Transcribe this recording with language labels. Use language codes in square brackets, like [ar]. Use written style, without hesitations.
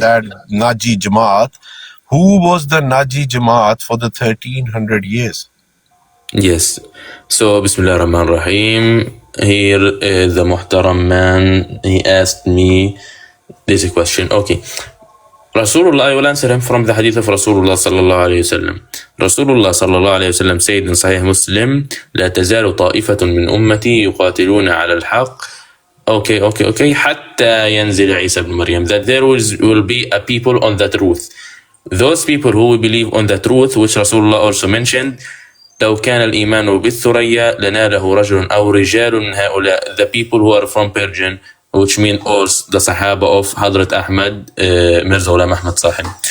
[en] that Naji Jamaat, who was the Naji Jamaat for the 1300 years? Yes. So, Bismillah ar-Rahman ar-Rahim. Here, the Muhtaram man, he asked me this question. Okay. Rasulullah, I will answer him from the hadith of Rasulullah sallallahu alayhi wasallam. Rasulullah sallallahu alayhi wasallam said in Sahih Muslim, [ar] لا تزال طائفة من أمتي يقاتلون على الحق. Okay. حتى ينزل عيسى بن مريم. [en] That there will be a people on the truth. Those people who will believe on the truth, which Rasulullah also mentioned, [ar] لو كان الإيمان بالثريا لناله رجل أو رجال من هؤلاء. [en] The people who are from Persian, which mean also the Sahaba of Hadrat Ahmad, Mirza Ghulam Ahmad Sahib.